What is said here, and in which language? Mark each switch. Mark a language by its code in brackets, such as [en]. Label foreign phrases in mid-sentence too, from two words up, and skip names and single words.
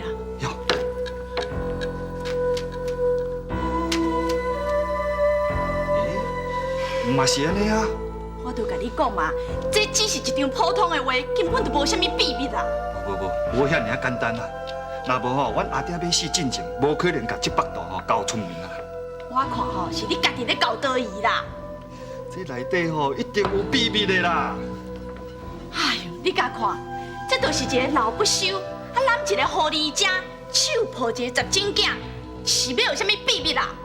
[nan] 哟。嘛是安尼啊。我都甲你讲嘛，这只是一张普通的话，根本就无啥物秘密啦。无遐尔简单啊！若无吼，阮阿爹要死进前，无可能甲这幅图吼交出门啊！我看吼是你家己咧搞多疑啦。这内底吼一定有秘密的啦！哎呦，你甲看，这就是一个老不休，揽一个狐狸精，手抱一个十斤囝，是要有啥物秘密啦？